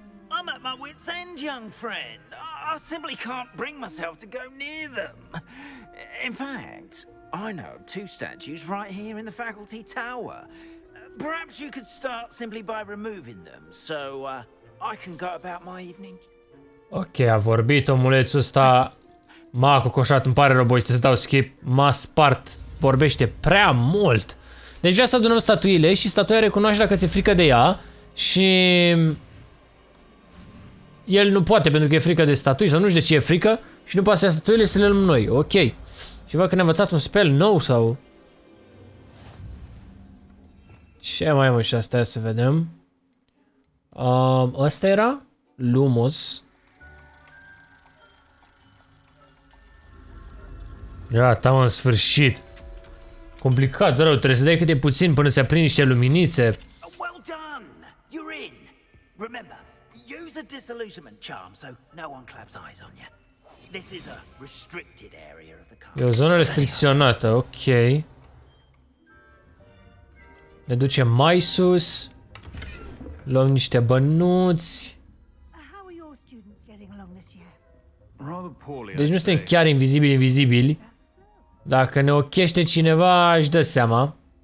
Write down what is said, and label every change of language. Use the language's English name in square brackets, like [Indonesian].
[English] I'm at my wit's end, young friend. I simply can't bring myself to go near them. In fact, I know of two statues right here in the faculty tower. Perhaps you could start simply by removing them, so I can go about my evening. [Romanian] Ok, a vorbit omulețul ăsta. M-a cocoșat, îmi pare rău, boys, să dau skip. M-a spart, vorbește prea mult. Deci vrea să adunăm statuile și statuia recunoaște dacă ți-e frică de ea și... El nu poate pentru că e frică de statui sau nu știu de ce e frică și nu poate să ia statuile să le luăm noi. Ok. Și văd că ne-a învățat un spell nou sau... Ce mai mă și asta să vedem. Ăsta era? Lumos. Gata, mă, în sfârșit. Complicat, rău, trebuie să dai câte puțin până se aprind niște luminițe. [English] Well done! You're in! Remember, use a disillusionment charm so no one claps eyes on you. This is a restricted area of the castle. [Romanian] E o zonă restricționată, ok. Ne ducem mai sus. Luăm niște bănuți. Deci nu suntem chiar invizibili. Dacă ne ochește cineva, își dă seama.